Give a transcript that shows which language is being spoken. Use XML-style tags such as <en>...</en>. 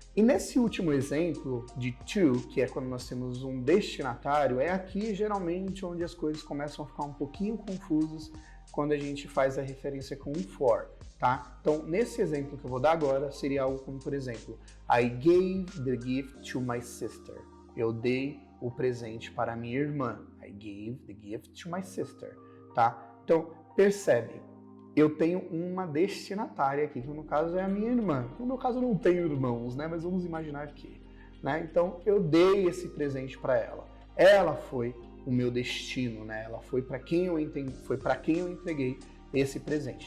<pt>E nesse último exemplo de to, que é quando nós temos um destinatário, é aqui geralmente onde as coisas começam a ficar um pouquinho confusas quando a gente faz a referência com um for, tá? Então, nesse exemplo que eu vou dar agora, seria algo como, por exemplo,</pt> <en>I gave the gift to my sister.</en> <pt>Eu dei o presente para minha irmã.</pt> <en>I gave the gift to my sister, tá?</en> <pt>Então, percebe, eu tenho uma destinatária aqui, que no caso é a minha irmã. No meu caso eu não tenho irmãos, né? Mas vamos imaginar que, né? Então, eu dei esse presente para ela. Ela foi o meu destino, né? Ela foi para quem eu entreguei esse presente.</pt>